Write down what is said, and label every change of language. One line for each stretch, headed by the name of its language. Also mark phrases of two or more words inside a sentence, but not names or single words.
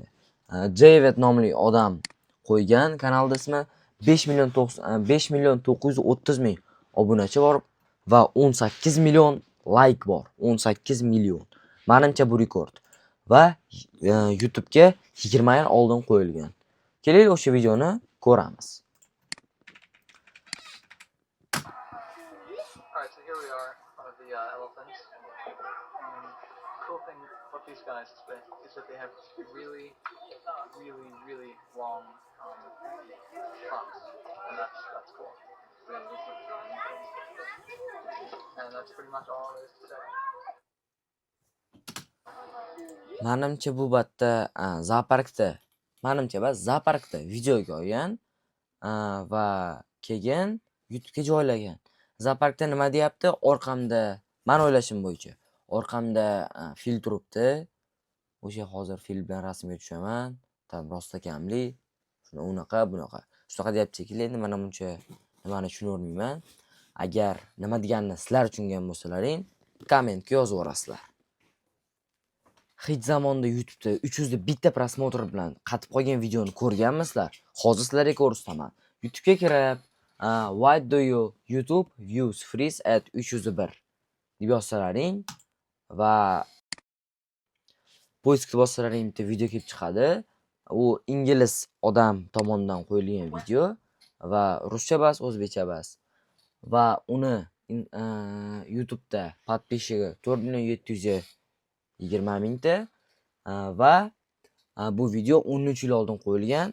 Uzbek: David nomli odam qo'ygan, kanalda ismi 5 million 930 ming obunachi bor va 18 million like bor. 18 million. Menimcha bu rekord. Va YouTube'ga 20 yil oldin qo'yilgan. Keling, o'sha videoni ko'ramiz.
English: Alright, so here we are, one of the elephants. Cool thing about these guys is that they have really long trunks, and that's cool. And that's pretty much all there is to say.
Uzbek: Menimcha bu batta zooparkda videoga olgan va keyin YouTube'ga joylagan. Zooparkda nima deyapti? Orqamda, men o'ylashim bo'yicha, orqamda fil turibdi. O'sha hozir fil bilan rasmga tushaman. Tam rostakamli. Shuni unaqa, bunaqa. Shunaqa deyapti shekilli. Endi men buncha nimani tushunolmayman. Agar nima deganini sizlar tushungan bo'lsalaring, kommentga yozib yuborasizlar. Hech zamonda YouTube'da 300 da bitta prosmotr bilan qatib qolgan videoni ko'rganmisizlar? Hozir sizlarga ko'rsataman. YouTube'ga kirib,
English: why do you YouTube views freeze at 301
Uzbek: deb yozsalaring va poiskga bossalaring bitta video kelib chiqadi. U ingliz odam tomonidan qo'yilgan video va ruscha emas, o'zbekcha emas. Va uni YouTube'da podpishchigi 4.720 mingta va bu video 13 yil oldin qo'yilgan.